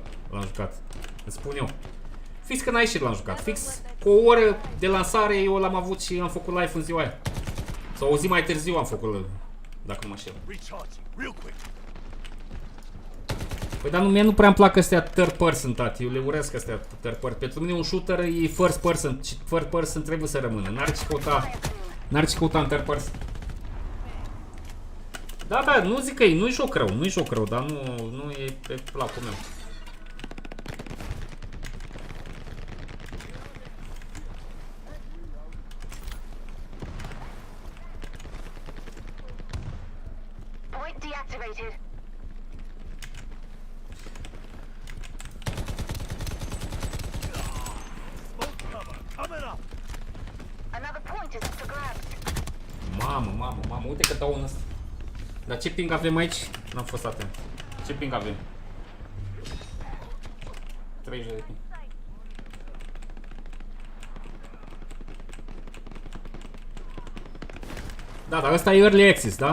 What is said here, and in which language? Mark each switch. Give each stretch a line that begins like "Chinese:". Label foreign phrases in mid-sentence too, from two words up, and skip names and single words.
Romanian: L-am jucat. Îți spun eu. Fix că n-a ieșit l-am jucat. Fix cu o oră de lansare eu l-am avut și am făcut live în ziua aia. Sau o zi mai târziu am făcut, dacă nu mă știu. Păi dar mie nu prea îmi plac astea
English: third person,
Romanian: tati. Eu le uresc astea
English: third person.
Romanian: Pentru mine un shooter e
English: first person
Romanian: și
English: first person
Romanian: trebuie să rămână. N-are ce căuta N-ar ce căuta în
English: third person.
Romanian: Da, da, nu zic că nu-i joc rău, nu-i joc rău, dar nu e pe placul meu.
English: Point deactivated. Smoke cover. Coming up. Another point is up for grabs.
Romanian: Mamă, uite că dau un ăsta. Dar ce ping avem aici? N-am fost atent. Ce ping avem? 30 de ping. Da, dar ăsta e
English: early access,
Romanian: da?